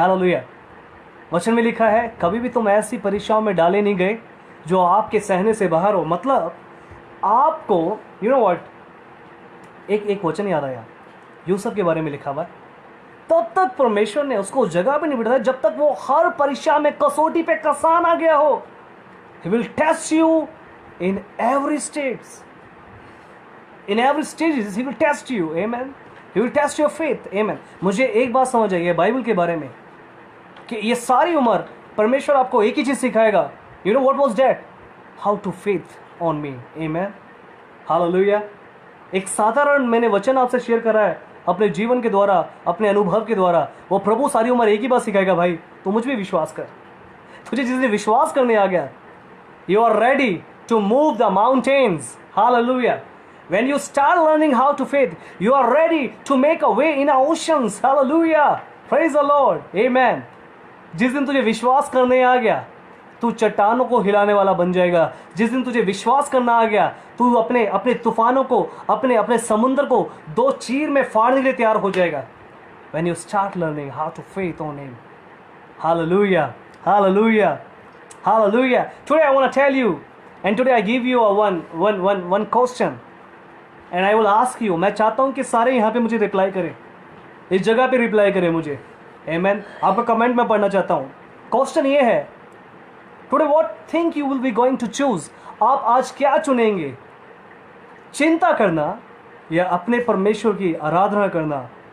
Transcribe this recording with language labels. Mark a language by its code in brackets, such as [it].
[hi] Hallelujah, वचन में लिखा है, कभी भी तुम ऐसी परीक्षाओं में डाले नहीं गए जो आपके सहने से बाहर हो। मतलब आपको, [en] you know what, [hi] एक वचन याद आया, यूसुफ के बारे में लिखा हुआ है, तब तक परमेश्वर ने उसको जगह भी नहीं बिठाया जब तक वो हर परीक्षा में कसौटी पे कसान आ गया हो। [en] He will test you in every stages. In every stages he will test you. Amen. He will test your faith. Amen. [hi] मुझे एक बात समझ आई है बाइबल के बारे में कि ये सारी उम्र परमेश्वर आपको एक ही चीज सिखाएगा। [en] You know what was that? How to faith on me. Amen. Hallelujah. [hi] एक साधारण मैंने वचन आपसे शेयर करा है अपने जीवन के द्वारा, अपने अनुभव के द्वारा। वो प्रभु सारी उम्र एक ही बात सिखाएगा, भाई तू मुझ पे विश्वास कर। तुझे जिसने विश्वास करने आ गया, [en] you are ready to move the mountains. Hallelujah. When you start learning how to faith, you are ready to make a way in oceans. Hallelujah. Praise the Lord. Amen. [hi] जिस दिन तुझे विश्वास करने आ गया, तू चट्टानों को हिलाने वाला बन जाएगा। जिस दिन तुझे विश्वास करना आ गया, तू अपने तूफानों को, अपने समुद्र को दो चीर में फाड़ने के लिए तैयार हो जाएगा। [en] When you start learning how to faith on Him. Hallelujah. Hallelujah. Hallelujah. Today I want to tell you, and today I give you a one question, and I will ask you. [hi] मैं चाहता हूँ कि सारे यहाँ पे मुझे reply करें, इस जगह पे रिप्लाई करें मुझे। [en] Amen. [hi] आपका कमेंट मैं पढ़ना चाहता हूँ। क्वेश्चन ये है, [en] Today what think you will be going to choose. [hi] आप आज क्या चुनेंगे, चिंता करना या अपने परमेश्वर की आराधना करना।